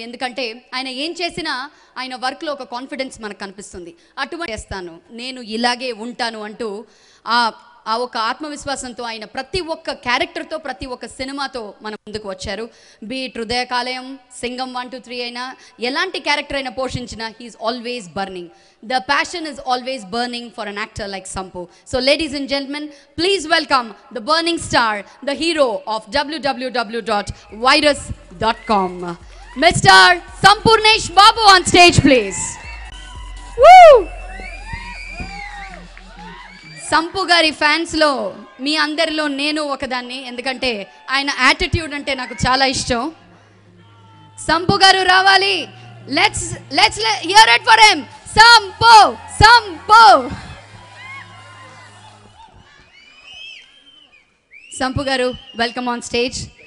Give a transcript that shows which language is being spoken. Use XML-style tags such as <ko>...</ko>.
<te>ఎందుకంటే ఆయన ఏం చేసినా ఆయన వర్క్లో ఒక కాన్ఫిడెన్స్ మనకు కనిపిస్తుంది. అటువంటి చేస్తాను, నేను ఇలాగే ఉంటాను అంటూ ఆ ఒక ఆత్మవిశ్వాసంతో ఆయన ప్రతి ఒక్క క్యారెక్టర్తో, ప్రతి ఒక్క సినిమాతో మన ముందుకు వచ్చారు. బీట్ హృదయ కాలేయం, సింగం 1, 2, 3 అయినా, ఎలాంటి క్యారెక్టర్ అయినా పోషించినా</te> <en>He's always burning. The passion is always burning for an actor like Sampu. So ladies and gentlemen, please welcome the burning star, the hero of www.virus.com. Mr. Sampurnesh Babu on stage, please. Woo!</en> <te>Sump గారి ఫ్యాన్స్లో మీ అందరిలో నేను ఒకదాన్ని, ఎందుకంటే ఆయన attitude అంటే నాకు చాలా ఇష్టం. సంపు గారు రావాలి.</te> <en>Let's hear it for him. Sampu Sampu Sampu గారు, welcome on stage.</en>